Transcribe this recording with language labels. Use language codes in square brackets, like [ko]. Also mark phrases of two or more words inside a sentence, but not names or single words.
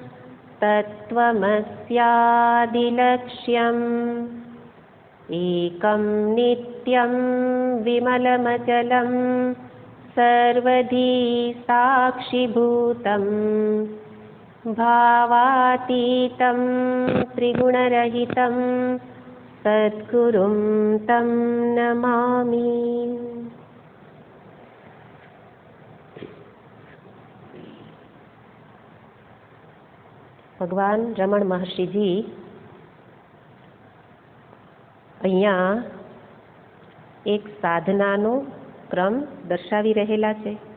[sa] तत्त्वमस्यादिलक्ष्यम् एकं नित्यं विमलमचलं सर्वधी साक्षिभूतं भावातीतं त्रिगुणरहितं सद्गुरुं तं नमामि। [gu] ભગવાન રમણ મહર્ષિજી અહીંયા એક સાધનાનો ક્રમ દર્શાવી રહેલા છે